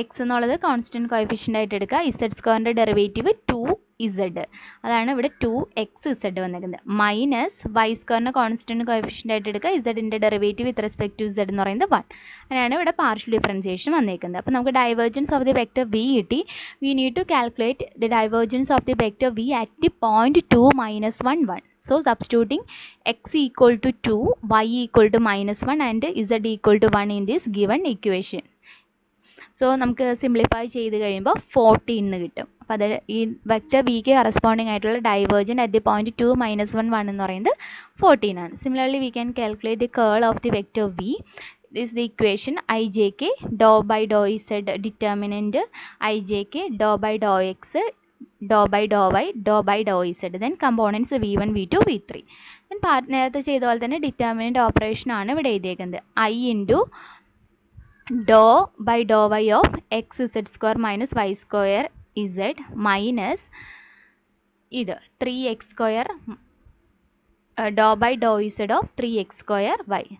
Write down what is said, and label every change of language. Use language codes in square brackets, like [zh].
[ml] X എന്നുള്ളത് constant coefficient ആയിട്ട് എടുക്കുക. ഇസഡ് സ്ക്വയറിൻ്റെ ഡെറിവേറ്റീവ് 2z, അതാണ് ഇവിടെ 2xz വന്നിരിക്കുന്നത്. മൈനസ് വൈ സ്ക്വയറിന് കോൺസ്റ്റൻറ്റ് കോഎഫിഷ്യൻ്റ് ആയിട്ട് എടുക്കുക. ഇസഡിൻ്റെ derivative with respect to z എന്ന് പറയുന്നത് 1. അങ്ങനെയാണ് ഇവിടെ പാർഷ്യൽ ഡിഫറൻസിയേഷൻ വന്നിരിക്കുന്നത്. അപ്പോൾ നമുക്ക് divergence of the vector v കിട്ടി. [en] We need to calculate the divergence of the vector v at the point 2 - 1 1. So substituting x equal to 2, y equal to -1 and z equal to 1 in this given equation. [ml] So നമുക്ക് simplify ചെയ്ത് കഴിയുമ്പോൾ 14 കിട്ടും. അപ്പോൾ അത് ഈ vector വിക്ക് corresponding ആയിട്ടുള്ള divergent at the point 2 - 1 1 എന്ന് പറയുന്നത് 14 ആണ്. [en] Similarly we can calculate the curl of the vector v. This is the equation ijk dou by dou z determinant ijk dou by dou x dou by dou y dou by dou z. Then components v1 v2 v3. [ml] then നേരത്തെ ചെയ്ത പോലെ തന്നെ determinant operation ആണ് ഇവിടെ എഴുതിയേക്കുന്നത്. [en] i into dou by dou y of x z square minus y square z minus ഇത് 3x square dou by dou z of 3x square y.